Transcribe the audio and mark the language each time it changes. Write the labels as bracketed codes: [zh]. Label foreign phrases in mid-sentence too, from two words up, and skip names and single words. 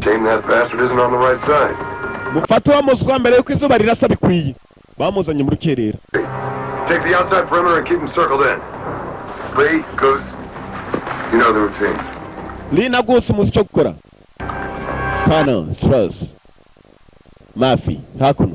[en] Shame that bastard isn't on the right side. [rw] Mufate wa muswa mbere yuko izuba rirasa bikwiye. Bamuzanye mu rukerera. [en] Take the outside perimeter and keep them circled in. Lee, Goose, you know the routine. [rw] Lee na Goose muzi icyo gukora. Tano, Strauss, Murphy, hakuno.